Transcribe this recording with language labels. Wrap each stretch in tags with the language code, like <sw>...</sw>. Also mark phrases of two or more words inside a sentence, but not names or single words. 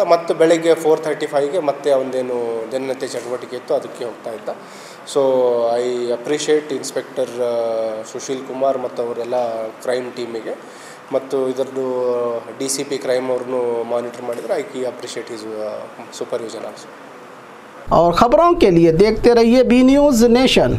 <kn>ಮತ್ತು ಬೆಳಗ್ಗೆ 4:35ಗೆ ಮತ್ತೆ ಅವನದೇನು ದಿನನಿತ್ಯ ಚಟುವಟಿಕೆ ಇತ್ತು ಅದಕ್ಕೆ ಹೋಗ್ತಾ ಇದ್ದ.</kn> <en>so I appreciate inspector Sushil Kumar</en> <kn>ಮತ್ತು ಅವರೆಲ್ಲ ಕ್ರೈಮ್ ಟೀಮಿಗೆ, ಮತ್ತು ಇದರದ್ದು</kn> <en>DCP crime</en> <kn>ಅವ್ರನ್ನೂ ಮಾನಿಟರ್ ಮಾಡಿದರೆ</kn> <en>I appreciate his supervision also.</en> <hi>और ख़बरों के लिए देखते रहिए बी न्यूज़ नेशन।</hi>